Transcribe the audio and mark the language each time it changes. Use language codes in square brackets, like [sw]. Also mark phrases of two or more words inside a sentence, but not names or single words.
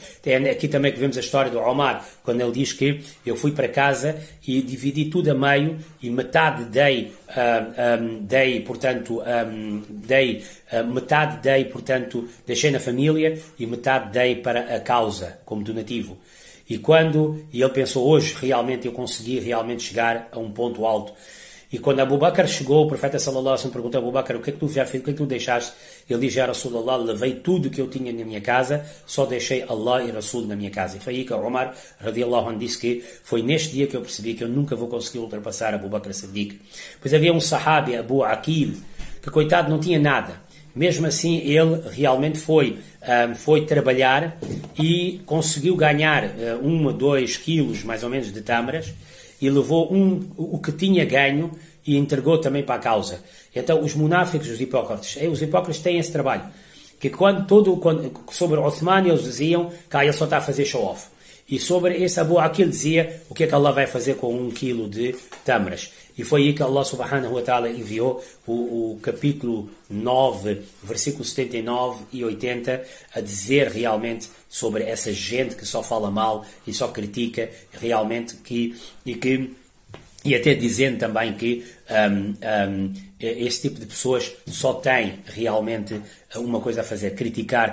[pt] Tem aqui também que vemos a história do Omar, quando ele diz que eu fui para casa e dividi tudo a meio e metade dei, portanto, deixei na família e metade dei para a causa, como donativo. E ele pensou, hoje realmente eu consegui realmente chegar a um ponto alto. E quando Abu Bakr chegou, o profeta [ar] sallallahu alaihi wasallam [pt] perguntou a Abu Bakr, o que é que tu já fez, o que é que tu deixaste? Ele diz, [ar] já Rasulullah, [pt] levei tudo que eu tinha na minha casa, só deixei Allah e Rasul na minha casa. E foi aí que o Umar, [ar] radiallahu anhu, [pt] disse que foi neste dia que eu percebi que eu nunca vou conseguir ultrapassar Abu Bakr Siddiq. Pois havia um sahabi, Abu Aqil, que coitado não tinha nada. Mesmo assim, ele realmente foi trabalhar e conseguiu ganhar 1 a 2 quilos, mais ou menos, de tâmaras, e levou o que tinha ganho e entregou também para a causa. Então, os munáficos, os hipócritas têm esse trabalho. Que sobre Uthman eles diziam que ele só está a fazer show-off. E sobre esse Abu Aqil dizia o que é que Allah vai fazer com 1 quilo de tâmaras. E foi aí que Allah [ar] subhanahu wa ta'ala [pt] enviou o capítulo 9, versículos 79 e 80, a dizer realmente sobre essa gente que só fala mal e só critica, realmente, e até dizendo também que esse tipo de pessoas só tem realmente uma coisa a fazer, criticar.